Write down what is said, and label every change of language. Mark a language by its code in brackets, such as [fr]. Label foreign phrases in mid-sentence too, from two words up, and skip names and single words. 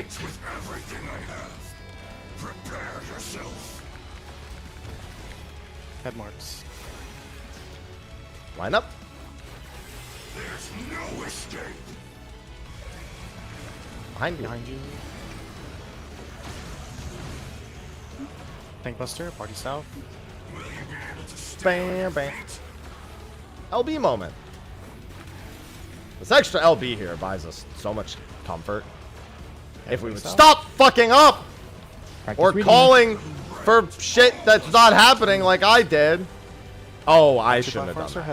[en] With everything I have. Prepare yourself. Head marks. Line up. There's no escape. Behind you. Behind you. Tankbuster, party south. Bam, bam. LB moment. This extra LB here buys us so much comfort. If we would stop fucking up! Or calling for shit that's not happening like I did. Oh, I shouldn't have done that.